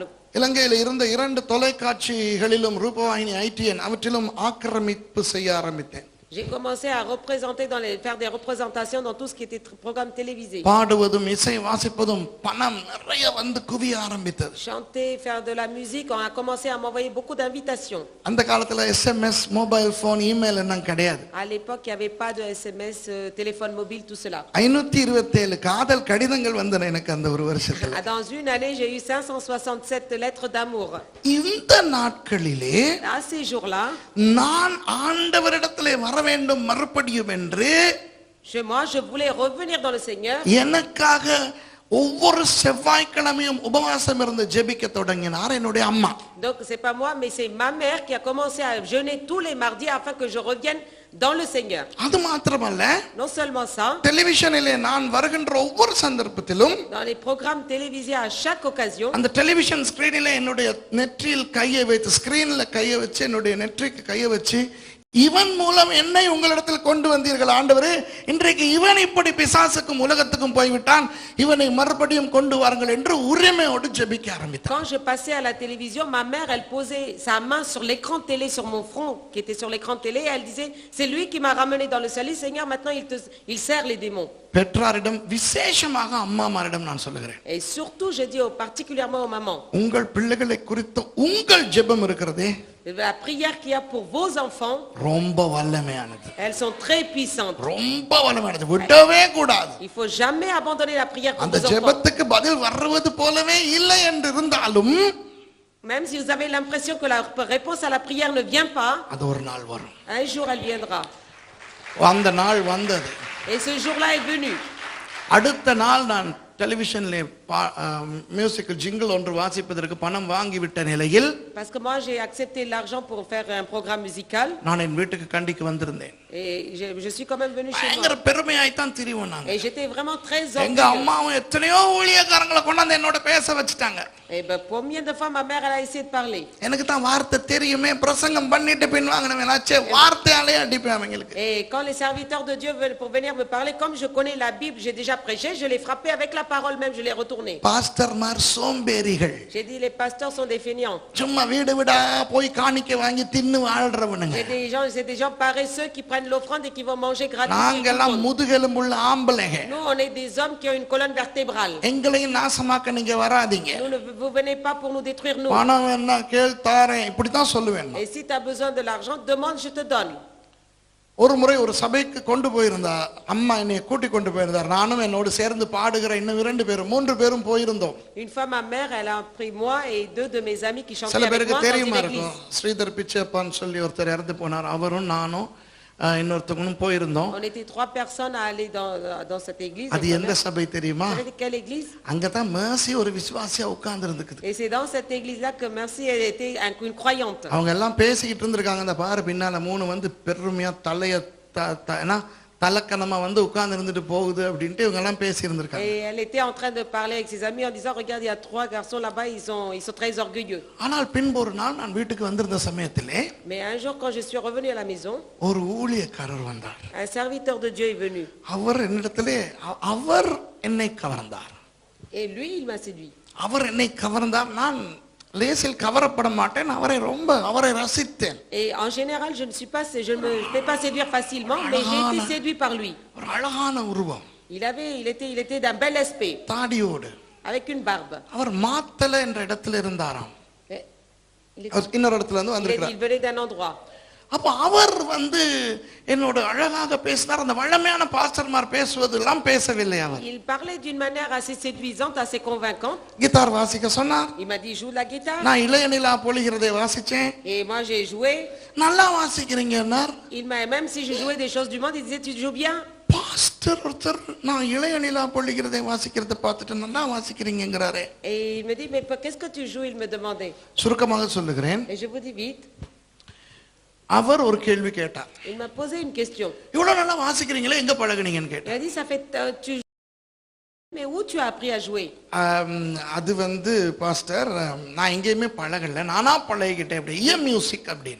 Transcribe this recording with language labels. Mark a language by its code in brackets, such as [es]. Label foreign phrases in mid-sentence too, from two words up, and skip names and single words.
[ta] இலங்கையில் இருந்த 2 தொலைக்காட்சிகளிலும் ரூபவாகினி ஐடிஎன் அவற்றிலும் ஆக்கிரமிப்பு செய்ய ஆரம்பித்தேன். [fr] J'ai commencé à faire des représentations dans tout ce qui était programme télévisé. [ta] பாடுவதும் இசை வாசிப்பதும் பணம் நிறைய வந்து குவிய ஆரம்பித்தது. [fr] Chanter, faire de la musique, on a commencé à m'envoyer beaucoup d'invitations. [ta] அந்த காலத்துல SMS, [en] mobile phone, [ta] இமெயில் எல்லாம் கிடையாது. [fr] À l'époque, il n'y avait pas de SMS, téléphone mobile, tout cela. [ta] 527 காதல் கடிதங்கள் வந்தன எனக்கு அந்த ஒரு வருஷத்துல. [fr] Dans une année, j'ai eu 567 lettres d'amour. [ta] இந்த நாட்களிலே [fr] À ces jours-là, [ta] நான் ஆண்டவரிடத்திலே வர வேண்டும் மறுபடியும் என்று [fr] chez moi, je voulais revenir dans le Seigneur. [ta] எனக்காக ஒவ்வொரு செவ்வாய்க்கிழமையும் உபவாசம் இருந்து ஜெபிக்க தொடங்கினார் என்னுடைய அம்மா. [fr] Donc c'est pas moi, mais c'est ma mère qui a commencé à jeûner tous les mardis afin que je revienne dans le Seigneur. [ta] அது மாத்திரமல்ல, [fr] Non seulement ça, [ta] டெலிவிஷனிலே நான் வருகின்ற ஒவ்வொரு சந்தர்ப்பத்திலும் [fr] dans les programmes télévisés à chaque occasion, [ta] அந்த டெலிவிஷன் ஸ்கிரீனிலே என்னுடைய நெற்றியில் கையை வைத்து, ஸ்கிரீன்ல கையை வச்சு, என்னுடைய நெற்றிக்கு கையை வச்சு இவன் மூலம் என்னை உங்களிடத்தில் கொண்டு வந்தீர்கள் ஆண்டவரே, இன்றைக்கு இவன் இப்படி பிசாசுக்கும் உலகத்துக்கும் போய்விட்டான், இவனை மறுபடியும் கொண்டு வாருங்கள் என்று உரிமையோடு ஜெபிக்க ஆரம்பித்தார். [fr] Quand je passais à la télévision, ma mère, elle posait sa main sur l'écran de télé, sur mon front, qui était sur l'écran de télé, et elle disait, c'est lui qui m'a ramené dans le salut, Seigneur, maintenant il sert les démons. [ta] பெற்றாரிடம் விசேஷமாக அம்மாமாரிடம் நான் சொல்லுகிறேன். [fr] Et surtout, je dis particulièrement aux mamans, [ta] உங்கள் பிள்ளைகளை குறித்து உங்கள் ஜெபம் இருக்கிறதே, [fr] la prière qu'il y a pour vos enfants, [ta] ரொம்ப வல்லமையானது, [fr] elles sont très puissantes. [ta] ரொம்ப வல்லமையானது, விடவே கூடாது. [fr] Il faut jamais abandonner la prière pour [ta] அந்த [fr] vos enfants. [ta] ஜெபத்துக்கு பதில் வருவது போலவே இல்லை என்று இருந்தாலும், [fr] Même si vous avez l'impression que la réponse à la prière ne vient pas, [ta] அது ஒரு நாள் வரும். [fr] un jour elle viendra. [ta] அந்த நாள் வந்தது. [fr] Et ce jour-là est venu. [ta] அடுத்த நாள் நான் டெலிவிஷன்ல [en] musical jingle [ta] ஒன்று வாசிப்பதற்கு பணம் வாங்கிவிட்ட நிலையில், [fr] Parce que moi j'ai accepté l'argent pour faire un programme musical. [ta] நான் என் வீட்டுக்கு கண்டிக்கு வந்திருந்தேன். [fr] Et je suis quand même venu chez [ta] பயங்கர [fr] moi. [ta] பெருமையாய்த்தான் திரிவோம் நாங்க. [fr] Et j'étais vraiment très [ta] எங்க [fr] orgueilleuse. [ta] அம்மாவும் எத்தனையோ ஊழியக்காரங்களை கொண்டாந்து என்னோட பேச வச்சுட்டாங்க. [fr] Et ben combien de fois ma mère elle a essayé de parler. [ta] எனக்கு தான் வார்த்தை தெரியுமே, பிரசங்கம் பண்ணிட்டு பின் வாங்கினவனாச்சே, வார்த்தையாலே அடிப்பேன் அவங்களுக்கு. [fr] Et quand les serviteurs de Dieu veulent pour venir me parler, comme je connais la Bible, j'ai déjà prêché, je l'ai frappé avec la parole même, je l'ai retourné. [ta] பாஸ்டர்மார் சோம்பேறிகள், [fr] J'ai dit les pasteurs sont des feignants. [ta] சும்மா வீடு வீடா போய் காணிக்கை வாங்கி தின்னு வாழ்றவனுங்க. [fr] C'est des gens paresseux qui prennent l'offrande et qui vont manger gratuitement. [ta] நாங்கெல்லாம் முதுகெலும்புள்ள ஆம்பளைங்க. [fr] Nous on est des hommes qui ont une colonne vertébrale. [ta] எங்களையும் நாசமாக்க நீங்க வராதீங்க. [fr] Vous venez pas pour nous détruire nous. [ta] பணம் வேணா கேள் தாரேன், இப்படித்தான் சொல்லுவேன். [fr] Et si tu as besoin de l'argent, demande, je te donne. [ta] ஒரு முறை ஒரு சபைக்கு கொண்டு போயிருந்தா அம்மா, என்னை கூட்டி கொண்டு போயிருந்தார். நானும் என்னோடு சேர்ந்து பாடுகிற இன்னும் 3 பேரும் போயிருந்தோம். [fr] Une fois ma mère, elle a pris moi et 2 de mes amis qui chantaient [ta] சில [fr] avec [ta] பேருக்கு [fr] moi dans [ta] தெரியுமா [fr] une [ta] இருக்கும், [fr] église. [ta] ஸ்ரீதர் பிச்சைப்பான்னு சொல்லி ஒருத்தர் இறந்து போனார். அவரும் நானும் இன்னொருத்தவங்களும் போயிருந்தோம். [fr] On était 3 personnes à aller dans cette église. [ta] அது எந்த சபை தெரியுமா? [fr] Vous savez quelle église? [ta] அங்கதான் மேர்சி ஒரு விசுவாசியா உட்கார்ந்து இருந்துக்குது. [fr] Et c'est dans cette église-là que Merci elle était une croyante. [ta] அவங்க எல்லாம் பேசிக்கிட்டு இருந்திருக்காங்க. அந்த பாரு பின்னால 3 வந்து பெருமையா தலைய தலக்கணமா வந்து உட்கார்ந்து இருந்துட்டு போகுது அப்படின்ட்டு இவங்க எல்லாம் பேசி இருந்திருக்காங்க. [fr] Et elle était en train de parler avec ses amis en disant, regarde, il y a 3 garçons là-bas, ils sont très orgueilleux. [ta] ஆனால் பின்பு ஒரு நாள் நான் வீட்டுக்கு வந்திருந்த சமயத்திலே, [fr] Mais un jour quand je suis revenue à la maison, [ta] ஒரு ஊழியக்காரர் வந்தார். [fr] un serviteur de Dieu est venu. [ta] அவர் என்னிடத்திலே அவர் என்னை கவர்ந்தார். [fr] Et lui, il m'a séduit. [ta] அவர் என்னை கவர்ந்தார். நான் லேசில் கவரப்பட மாட்டேன். அவரை ரசித்தேன். [fr] Et en général, je ne me fais pas séduire facilement, mais j'ai été séduit par lui. [ta] ஒரு அழகான உருவம், [fr] Il était d'un bel aspect, [ta] தாடியோடு, [fr] avec une barbe. [ta] அவர் மாத்தல என்ற இடத்துல இருந்தாராம். [fr] Et [ta] இன்னொரு இடத்துல இருந்து வந்திருக்கிறார். [fr] il venait d'un endroit. [ta] அப்ப அவர் வந்து என்னோட அழகாக பேசினார். அந்த வல்லமையான பாஸ்டர்மார் பேசுவதெல்லாம் பேசவில்லை. அவர் [fr] Il parlait d'une manière assez séduisante, assez convaincante. [ta] கிட்டார் வாசிக்க சொன்னார். [fr] Il m'a dit, joue de la guitare. [ta] நான் இளைய நிலா பொழிகிறதை வாசிச்சேன். [fr] Et moi, j'ai joué. [ta] நல்லா வாசிக்கிறீங்கன்னார். [fr] Même si je jouais des choses du monde, il disait, tu joues bien. [ta] பாஸ்டர் ஒருத்தர் நான் இளைய நிலா பொழிகிறதை வாசிக்கிறத பார்த்துட்டு நல்லா வாசிக்கிறீங்கிறாரே. [fr] Et il me dit, mais qu'est-ce que tu joues? Il me demandait. [ta] சுருக்கமாக சொல்லுகிறேன். [fr] Et je vous dis vite. [ta] அவர் ஒரு கேள்வி கேட்டார். [fr] Il m'a posé une question. [ta] இவ்வளவு நல்லா வாசிக்கிறீங்களே, எங்க பழகுனீங்கன்னு [fr] Il [ta] கேட்டார். [fr] a dit, ça fait, mais où tu as appris à jouer? [ta] அது வந்து பாஸ்டர், நான் எங்கேயுமே பழகல, நானா பழகிக்கிட்டேன் அப்படி, மியூசிக் அப்படின்னு.